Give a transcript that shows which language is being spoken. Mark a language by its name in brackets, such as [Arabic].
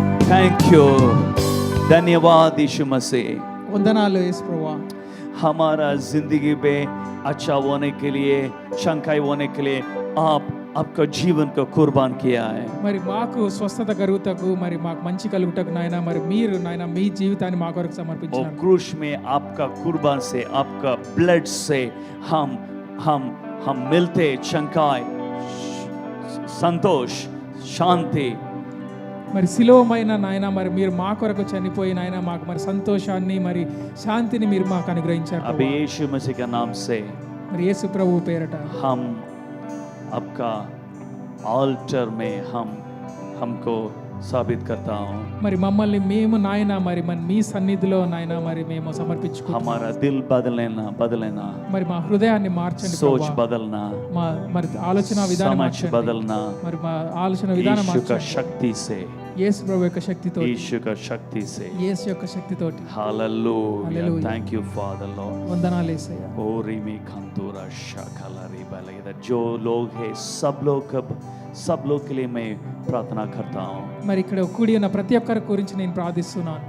[English] thank you, [Hindi] धन्यवाद यीशु मसीह। [Telugu] వందనాలు యేసు ప్రభువా। [Hindi] हमारा जिंदगी में अच्छा होने के लिए, शंकाई होने के लिए आप आपका जीवन को कुर्बान किया है। [Telugu] మరి మాకు స్వస్థత కలుగుటకు, మరి మాకు మంచి కలుగుటకు నాయన, మరి మీరు నాయన మీ జీవితాన్ని మా కొరకు [Hindi] और [Telugu] సమర్పించారు। [Hindi] क्रूस में आपका कुर्बान से, आपका ब्लड से हम मिलते शंकाई, संतोष, शांति। [Telugu] మరి శిలోమైన నాయన, మరి మీరు మా కొరకు చనిపోయి నాయన మాకు మరి సంతోషాన్ని మరి శాంతిని మీరు మాకు అనుగ్రహించారు [Hindi] अब [Telugu] ప్రభువా। [Hindi] यीशु मसीह का नाम से [Telugu] మరి యేసు ప్రభువు పేరట [Hindi] हम आपका ऑल्टर में हमको साबित करता हूँ। [Telugu] మరి మమ్మల్ని మేము నాయన మరి మీ సన్నిధిలో నాయన మరి మేము సమర్పించుకుంటాం। [Hindi] हमारा दिल बदलना, [Telugu] మరి మా హృదయాన్ని మార్చండి [Hindi] सोच [Telugu] ప్రభువా। [Hindi] बदलना, [Telugu] మా మరి ఆలోచన విధానం [Hindi] समझ [Telugu] మార్చండి। [Hindi] बदलना, [Telugu] మరి మా ఆలోచన విధానం [Hindi] यीशु का [Telugu] మార్చండి [Hindi] शक्ति से, [Telugu] యేసు ప్రభు యొక్క శక్తితో, [Hindi] यीशु का शक्ति से। [Telugu] యేసు యొక్క శక్తితోటి। [Hindi] Hallelujah, [English] Hallelujah. Thank you father Lord. [Telugu] వందనాలు యేసయ్యా। ओरी में खंतूरा शाखला रिबा लगे। [Hindi] जो लोग हैं सब लोग के लिए मैं प्रार्थना करता हूँ। [Telugu] మరి ఇక్కడ కూడి ఉన్న ప్రతి ఒక్కరి గురించి నేను ప్రార్థిస్తున్నాను।